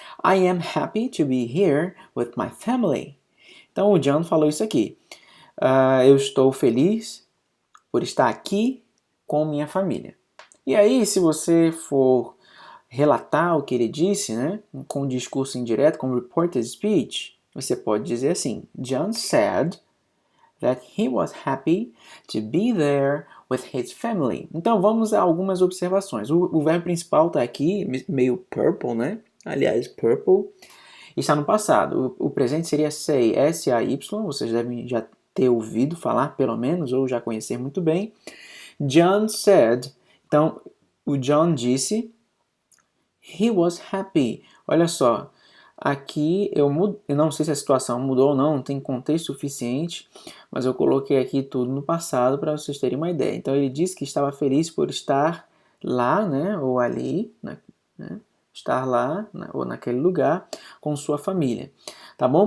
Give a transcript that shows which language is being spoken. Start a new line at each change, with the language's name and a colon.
English: I am happy to be here with my family.
Portuguese: Então o John falou isso aqui. Eu estou feliz por estar aqui com minha família. E aí, se você for relatar o que ele disse, com um discurso indireto, com reported speech, você pode dizer assim: John said that he was happy to be there with his family. Então vamos a algumas observações. O verbo principal está aqui, meio purple, Aliás, purple está no passado. O presente seria say, S-A-Y, vocês devem já ter ouvido falar, pelo menos, ou já conhecer muito bem.
English: John said,
Portuguese: então o John disse,
English: he was happy.
Portuguese: Olha só, aqui eu não sei se a situação mudou ou não tem contexto suficiente, mas eu coloquei aqui tudo no passado para vocês terem uma ideia. Então ele disse que estava feliz por estar lá, ou ali, estar lá, ou naquele lugar, com sua família. Tá bom?